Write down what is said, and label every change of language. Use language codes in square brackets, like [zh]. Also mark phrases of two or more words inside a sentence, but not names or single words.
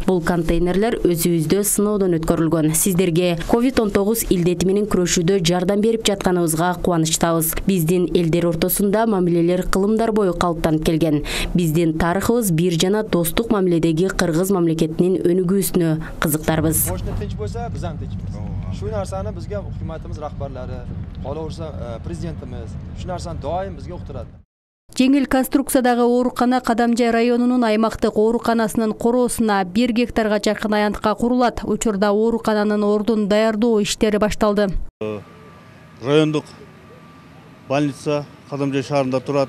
[ky] Бул контейнерлер өзүбүздө сыноодон өткөрүлгөн. Сиздерге COVID-19 илдети менен күрөшүүдө жардам берип жатканыбызга кубанычтабыз. Биздин элдер ортосунда мамилелер кылымдар бою калыптанып келген. Биздин тарыхыбыз бир жана достук мамиледеги Кыргыз мамлекетинин өнүгүүсүнө кызыктарбыз. [uz] Shu narsani bizga hukumatimiz rahbarlari, qolaversa prezidentimiz shu narsani doim bizga uqtiradi. [ky] Жеңил конструкциядагы оорукана Кадамжай районунун аймактык ооруканасынын короосуна 1 гектарга жакын аянтка курулат. Учурда оорукананын ордун даярдоо иштери башталды. Райондук больница Кадамжай шаарында турат.